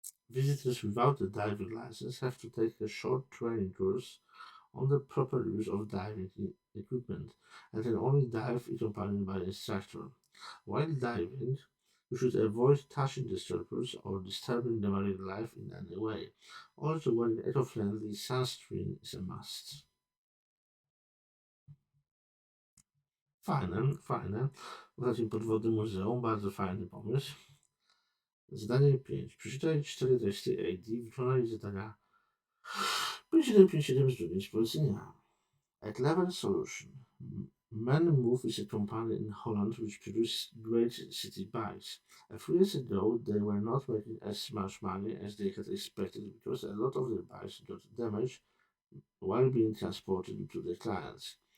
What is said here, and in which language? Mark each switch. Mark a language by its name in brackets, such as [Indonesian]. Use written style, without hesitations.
[English] Visitors without a diving license have to take a short training course on the proper use of diving equipment and can only dive if accompanied by an instructor. While diving, you should avoid touching the surfers or disturbing the marine life in any way. Also, wearing eco-friendly sunscreen is a must. [Polish] Fajne. W takim podwodnym muzeum, bardzo fajny pomysł. Zadanie 5. Przeczytaj 4 teksty AD, wykonaj zadania 5757 z drugiej z polecenia. [English] A clever solution. Magaluf is a company in Holland which produces great city bikes. A few years ago, they were not making as much money as they had expected because a lot of their bikes got damaged while being transported to their clients.